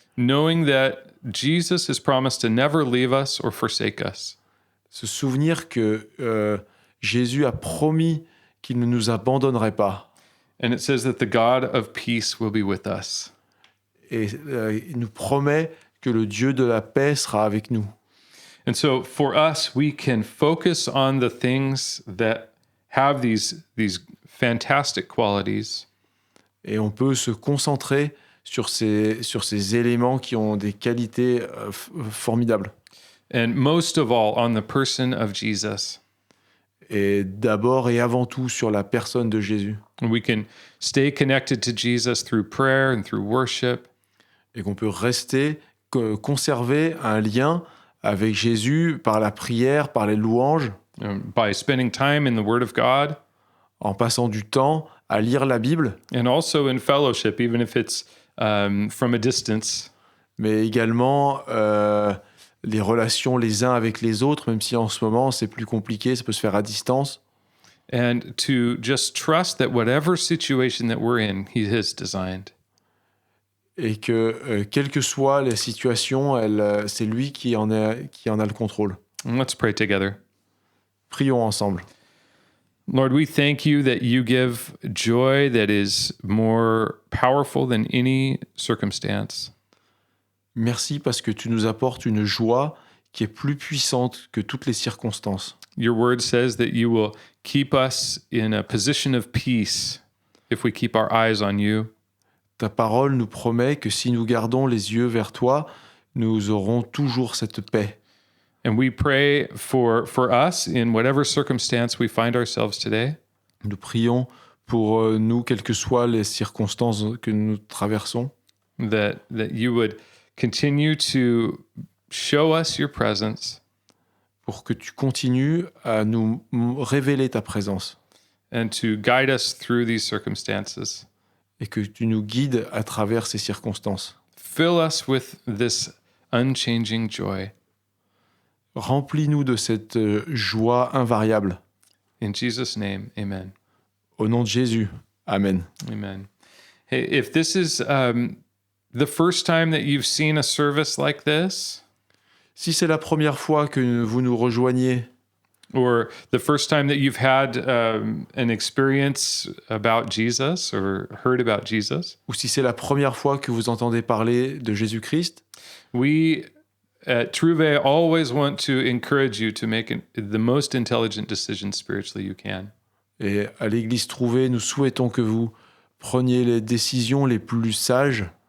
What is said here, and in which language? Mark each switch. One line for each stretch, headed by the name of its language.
English: Knowing that Jesus has promised to never leave us or forsake us.
French: Se souvenir que Jésus a promis qu'il ne nous abandonnerait pas.
English: And it says that the God of peace will be with us.
French: Et il nous promet que le Dieu de la paix sera avec nous.
English: And so for us, we can focus on the things that have these fantastic qualities.
French: Et on peut se concentrer sur ces éléments qui ont des qualités formidables.
English: And most of all, on the person of Jesus.
French: Et d'abord et avant tout sur la personne de Jésus.
English: We can stay connected to Jesus through prayer and through worship.
French: Et qu'on peut conserver un lien avec Jésus par la prière, par les louanges,
English: By spending time in the Word of God.
French: en passant du temps à lire la Bible,
English: And also in fellowship, even if it's from a distance.
French: mais également les relations les uns avec les autres, même si en ce moment c'est plus compliqué, ça peut se faire à distance.
English: And to just trust that whatever situation that we're in, He has designed.
French: Et que, quelle que soit la situation, c'est lui qui en a le contrôle.
English: And let's pray together.
French: Prions ensemble.
English: Lord, we thank you that you give joy that is more powerful than any circumstance.
French: Merci parce que tu nous apportes une joie qui est plus puissante que toutes les circonstances.
English: Your word says that you will keep us in a position of peace if we keep our eyes on you.
French: Ta parole nous promet que si nous gardons les yeux vers toi, nous aurons toujours cette paix.
English: And we pray for us in whatever circumstance we find ourselves today,
French: Nous prions pour nous, quelles que soient les circonstances que nous traversons,
English: that you would continue to show us your presence
French: pour que tu continues à nous révéler ta présence
English: and to guide us through these circumstances.
French: et que tu nous guides à travers ces circonstances.
English: Fill us with this unchanging joy.
French: Remplis-nous de cette joie invariable.
English: In Jesus' name, amen.
French: Au nom de Jésus. Amen.
English: Amen. Hey, if this is the first time that you've seen a service like this,
French: Si c'est la première fois que vous nous rejoignez,
English: or the first time that you've had an experience about Jesus or heard about Jesus,
French: ou si c'est la première fois que vous entendez parler de Jésus-Christ,
English: we at Trouvé always want to encourage you to make the most intelligent decision spiritually you can.
French: et à l'Église Trouvée, nous souhaitons que vous preniez les décisions les plus sages.